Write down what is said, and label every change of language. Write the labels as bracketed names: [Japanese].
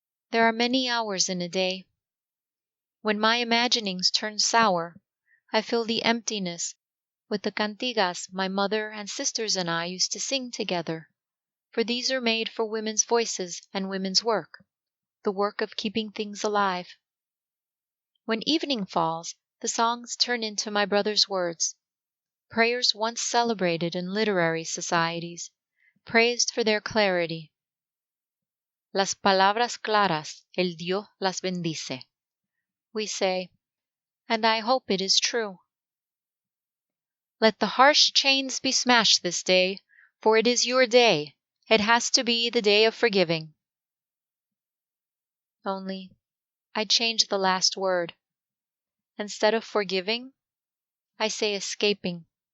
[English] There are many hours in a day. When my imaginings turn sour, I fill the emptiness with the cantigas my mother and sisters and I used to sing together, for these are made for women's voices and women's work, the work of keeping things alive. When evening falls, the songs turn into my brother's words, prayers once celebrated in literary societies, praised for their clarity. [Spanish] Las palabras claras, el Dios las bendice. [English] We say, and I hope it is true. Let the harsh chains be smashed this day, for it is your day. It has to be the day of forgiving. Only, I change the last word. Instead of forgiving, I say escaping.